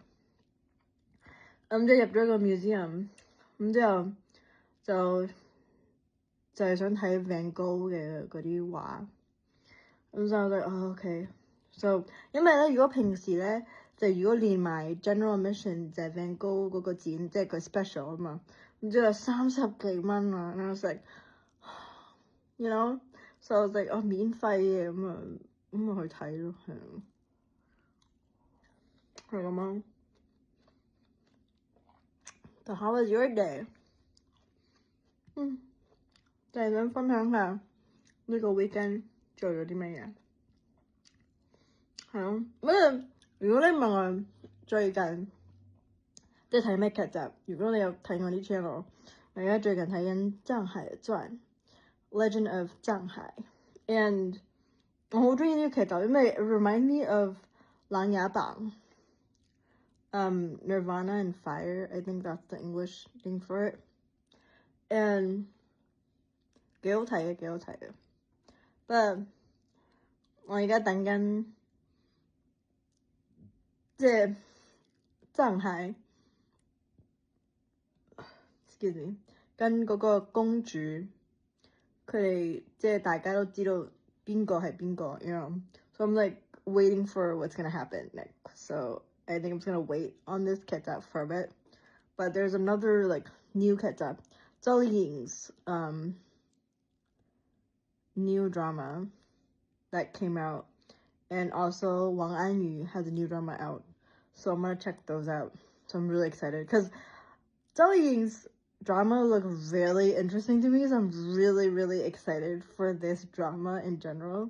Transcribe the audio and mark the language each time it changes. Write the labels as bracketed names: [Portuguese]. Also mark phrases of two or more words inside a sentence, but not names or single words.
[Cantonese] 咁即係入咗個 museum，咁之後就係想睇 Van Gogh 嘅嗰啲畫，咁就OK。So 因為咧，如果平時咧如果連埋 [English] general admission [Cantonese] 就係 Van Gogh 嗰個展，即係佢 special 啊嘛，咁之後30幾蚊啊，然後 [English] so I was like [Cantonese] 免費嘅，咁啊去睇咯，係咁樣。 [English] So how was your day？ [Cantonese] 就係想分享下呢個 weekend 做咗啲乜嘢。係咯，如果你問我最近即係睇咩劇集，如果你有睇我啲 channel， 我而家最近睇緊《藏海傳》Legend of 藏海 and 我好中意呢個劇集，因為 [English] it remind me of [Cantonese] 琅琊榜 Nirvana and Fire, [English] I think that's the English thing for it, [Cantonese] and 幾好睇嘅。不過我而家等緊即係藏海 [English] excuse me [Cantonese] 跟嗰個公主佢哋即係大家都知道邊個係邊個 ， [English] so I'm waiting for what's gonna happen next. So I think I'm just gonna wait on this 劇集 for a bit. But there's another new 劇集，周麗穎's new drama that came out, and also Wang Anyu has a new drama out. So I'm gonna check those out. So I'm really excited because 周麗穎's drama look really interesting to me, so I'm really, really excited for this drama in general.